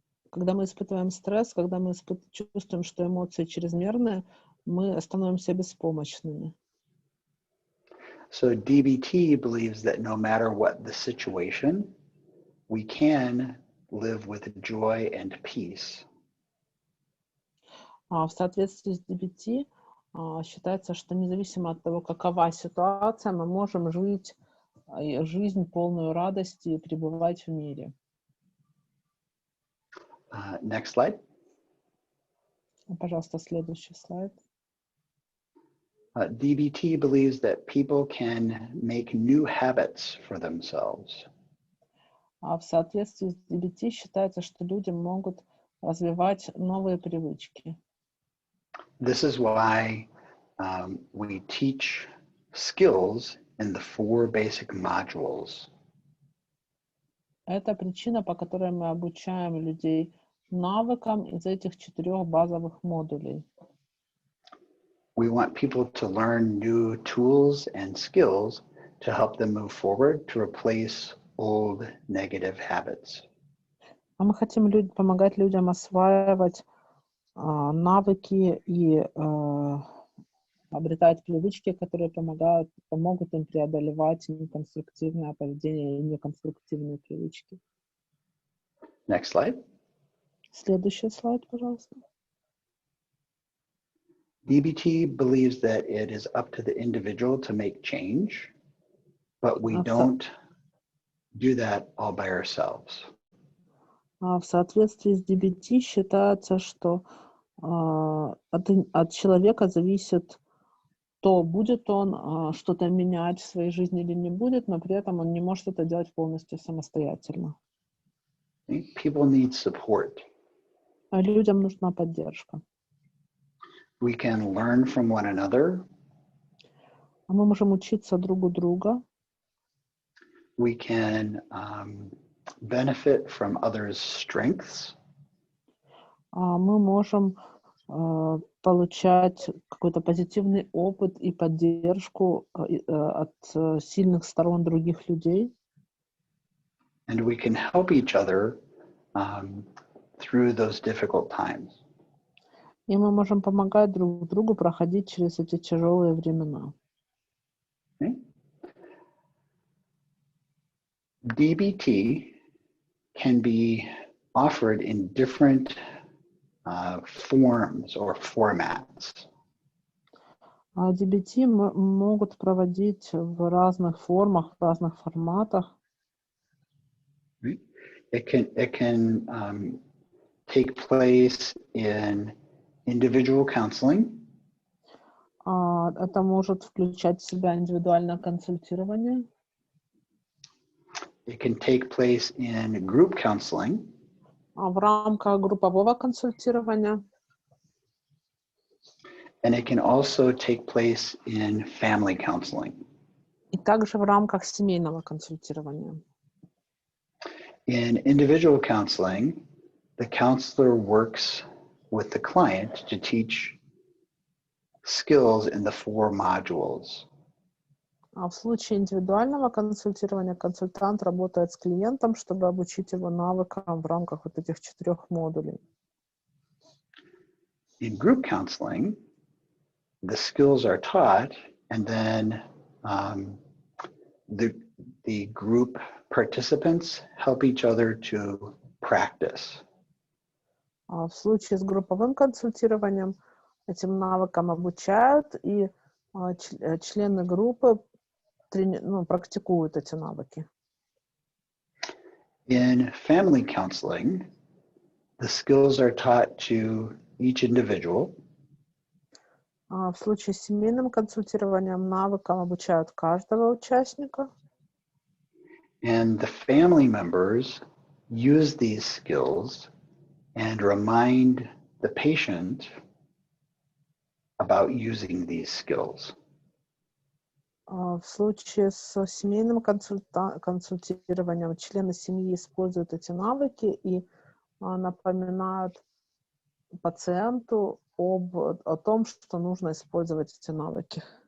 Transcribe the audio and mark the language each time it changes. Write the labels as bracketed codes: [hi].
[ru] когда мы чувствуем, что эмоции чрезмерные, мы становимся беспомощными. [en] So DBT believes that no matter what the situation, we can live with joy and peace. [ru] В соответствии с DBT считается, что независимо от того, какова ситуация, мы можем жить жизнь полную радости и пребывать в мире. [en] Next slide. [ru] Пожалуйста, следующий слайд. [en] DBT believes that people can make new habits for themselves. [ru] В соответствии с DBT считается, что люди могут развивать новые привычки. [en] This is why we teach skills in the 4 basic modules. [ru] Это причина, по которой мы обучаем людей навыкам из этих 4 базовых модулей. [en] We want people to learn new tools and skills to help them move forward to replace old negative habits. [ru] Мы хотим помогать людям осваивать навыки и обретать привычки, которые помогут им преодолевать неконструктивное поведение и неконструктивные привычки. [en] Next slide. [ru] Следующий слайд, пожалуйста. [en] DBT believes that it is up to the individual to make change, but we don't do that all by ourselves. [ru] В соответствии с DBT считается, что от человека зависит то, будет он что-то менять в своей жизни или не будет, но при этом он не может это делать полностью самостоятельно. [en] People need support. [ru] Людям нужна поддержка. [en] We can learn from one another. [ru] Мы можем учиться друг у друга. [en] We can benefit from others' strengths. [ru] Мы можем получать какой-то позитивный опыт и поддержку от сильных сторон других людей. [en] And we can help each other through those difficult times. [ru] И мы можем помогать друг другу проходить через эти тяжелые времена. [en] Okay. DBT can be offered in different forms or formats. [ru] DBT могут проводить в разных формах, в разных форматах. [en] Right? It can take place in individual counseling. [ru] Это может включать в себя индивидуальное консультирование. [en] It can take place in group counseling. [ru] В рамках группового консультирования. [en] And it can also take place in family counseling. [ru] И также в рамках семейного консультирования. [en] In individual counseling, the counselor works with the client to teach skills in the 4 modules. [ru] В случае индивидуального консультирования консультант работает с клиентом, чтобы обучить его навыкам в рамках вот этих 4 модулей. [en] In group counseling, the skills are taught, and then the group participants help each other to practice. [ru] В случае с групповым консультированием этим навыкам обучают, и члены группы практикуют эти навыки. [en] In family counseling, the skills are taught to each individual. [ru] В случае с семейным консультированием навыкам обучают каждого участника. [en] And the family members use these skills and remind the patient about using these skills. [ru] В случае с семейным консультированием члены семьи используют эти навыки и напоминают пациенту о том, что нужно использовать эти навыки.